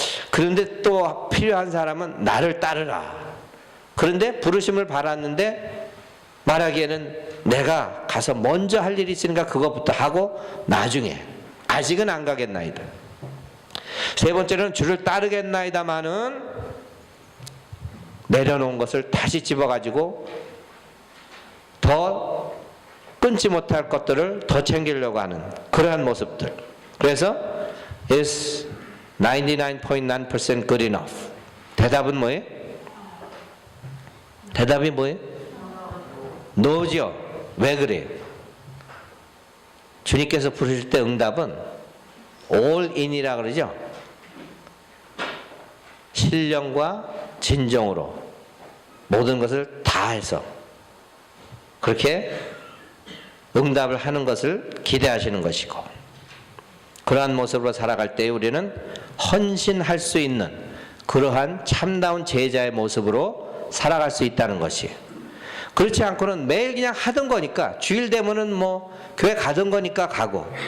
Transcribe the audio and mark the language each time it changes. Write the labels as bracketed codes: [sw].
[ko] 그런데 또 필요한 사람은 나를 따르라. 그런데 부르심을 받았는데 말하기에는 내가 가서 먼저 할 일이 있으니까 그것부터 하고 나중에, 아직은 안 가겠나이다. 세 번째는 주를 따르겠나이다마는 내려놓은 것을 다시 집어가지고 더 끊지 못할 것들을 더 챙기려고 하는 그러한 모습들. 그래서 [en] is 99.9% good enough. [ko] 대답은 뭐예요? 대답이 뭐예요? no죠. 왜 그래요? 주님께서 부르실 때 응답은 [en] all in [ko] 이라 그러죠. 신령과 진정으로 모든 것을 다해서 그렇게 응답을 하는 것을 기대하시는 것이고, 그러한 모습으로 살아갈 때 우리는 헌신할 수 있는 그러한 참다운 제자의 모습으로 살아갈 수 있다는 것이, 그렇지 않고는 매일 그냥 하던 거니까, 주일 되면은 뭐 교회 가던 거니까 가고,